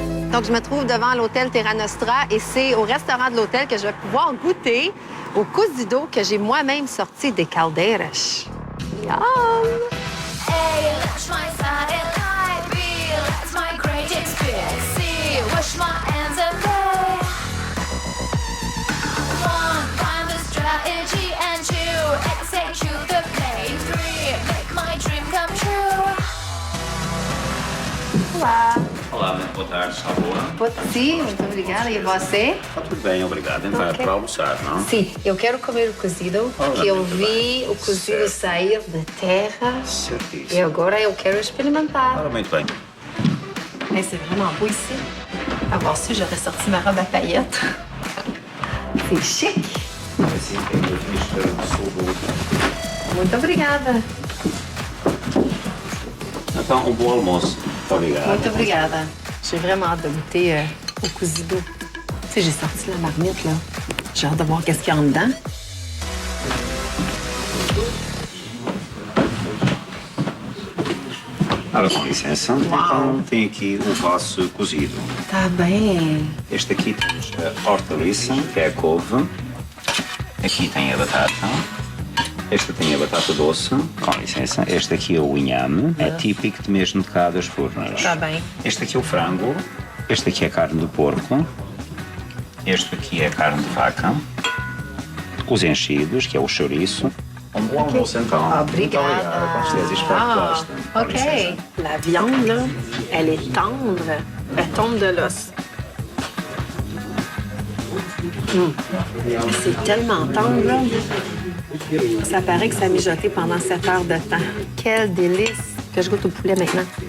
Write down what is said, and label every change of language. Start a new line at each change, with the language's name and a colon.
French: Donc, je me trouve devant l'hôtel Terra Nostra et c'est au restaurant de l'hôtel que je vais pouvoir goûter au cozido que j'ai moi-même sorti des caldeiras. Yum!
English: A, that's my satellite. B, that's my great experience. C, wash my hands and pray. 1, find the strategy. And 2, execute the play. 3, make my dream come true.
Portuguese: Olá. Olá, muito boa tarde, está boa? Sim, muito obrigada. E você? Está tudo bem, obrigado. Então, Ok. para almoçar, não? Sim, eu quero comer o cozido, porque eu vi o cozido sair da terra Certíssimo. e agora eu quero experimentar. Ora, muito bem.
French: Mais c'est vraiment beau ici. Avoir su, j'aurais sorti ma robe à paillettes. C'est chic.
Portuguese: Muito obrigada. Então, um bom almoço. Muito obrigado. Muito obrigada.
French: J'ai vraiment hâte de goûter au cozido. Tu sais, j'ai sorti la marmite, là. J'ai hâte de voir qu'est-ce qu'il y a en dedans.
Portuguese: Ora, com licença. Então, tem aqui o vosso cozido. Tá bem. Este aqui temos a hortaliça, que é a couve. Aqui tem a batata. Este tem a batata doce, com licença. Este aqui é o inhame, é típico de mesmo de cá das Furnas. Tá bem. Este aqui é o frango. Este aqui é a carne de porco. Este aqui é a carne de vaca. Os enchidos, que é o chouriço. Um bom almoço, então. Obrigada. Muito obrigado. Com certeza, espero que gostem. Com licença. OK.
French: La viande, là, elle est tendre. Elle tombe de l'os. C'est tellement tendre, là. Ça paraît que ça a mijoté pendant 7 heures de temps. Quel délice! Que je goûte au poulet maintenant.